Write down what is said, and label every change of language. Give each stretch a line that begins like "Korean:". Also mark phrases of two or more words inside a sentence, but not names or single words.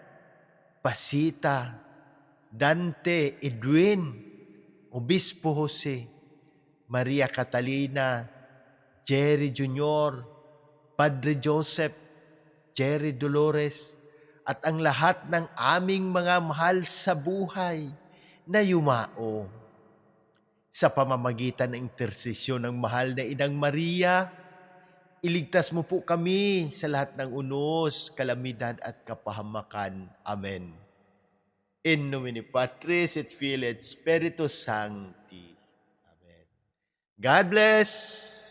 Filipino: Pasita, Dante, Edwin, Obispo Jose, Maria Catalina, Jerry Jr., Padre Joseph, Jerry Dolores, at ang lahat ng aming mga mahal sa buhay na yumao. Sa pamamagitan ng intersesyon ng mahal na Inang Maria, iligtas mo po kami sa lahat ng unos, kalamidad at kapahamakan. Amen.
Latin: In nomine Patris et Filii et Spiritus Sancti.
English: Amen. God bless!